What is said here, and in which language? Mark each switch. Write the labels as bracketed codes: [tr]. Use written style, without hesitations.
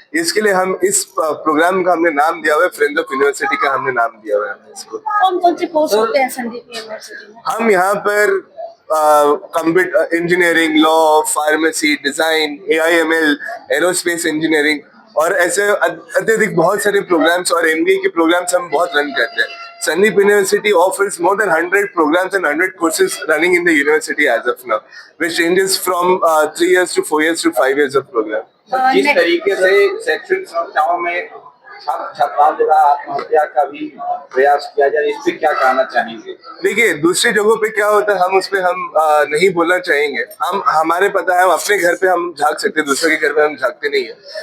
[hi] इसके लिए हम इस प्रोग्राम का हमने नाम दिया हुआ है फ्रेंड्स ऑफ यूनिवर्सिटी का, हमने नाम दिया हुआ है हमने इसको। कौन कौन से कोर्स होते हैं संदीप यूनिवर्सिटी में? हम यहाँ पर computer engineering, law, pharmacy, design, AIML, aerospace engineering और ऐसे अत्यधिक बहुत सारे प्रोग्राम्स और MBA के प्रोग्राम्स हम बहुत रन करते हैं। [en] Sandeep University offers more than 100 programs and 100 courses running in the university as of now, which ranges from 3 years to 4 years to 5 years of program. [hi] जिस तरीके से शैक्षणिक संस्थाओं में छात्र आत्महत्या का भी प्रयास किया जाए, इस पे क्या कहना चाहेंगे? देखिए दूसरी जगहों पे क्या होता है हम उस पे हम नहीं बोलना चाहेंगे। हमारे पता है हम अपने घर पे हम झांक सकते हैं, दूसरे के घर पे हम झांकते नहीं है।